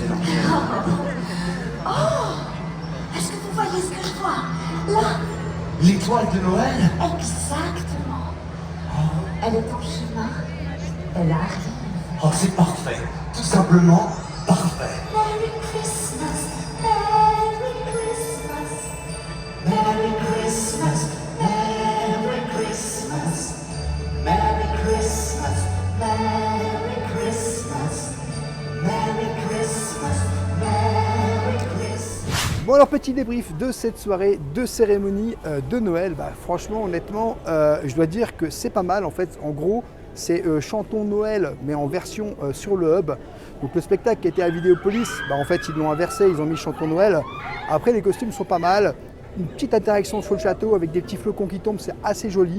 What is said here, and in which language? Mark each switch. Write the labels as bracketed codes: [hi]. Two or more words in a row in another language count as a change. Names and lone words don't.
[fr] Est-ce que vous voyez ce que je vois? Là, L'étoile de Noël? exactement. Elle est en chemin. Elle arrive. Oh, c'est parfait. Tout simplement parfait. [en] Merry Christmas, Merry Christmas. Merry Christmas, Merry Christmas. Merry Christmas, Merry Christmas. Merry Christmas, Merry Christmas. [fr] Bon alors petit débrief de cette soirée de cérémonie de Noël. Bah, franchement honnêtement je dois dire que c'est pas mal en fait. En gros c'est Chantons Noël mais en version sur le hub. Donc le spectacle qui était à Vidéopolis, bah, en fait ils l'ont inversé, ils ont mis Chantons Noël. Après les costumes sont pas mal. Une petite interaction sur le château avec des petits flocons qui tombent, c'est assez joli.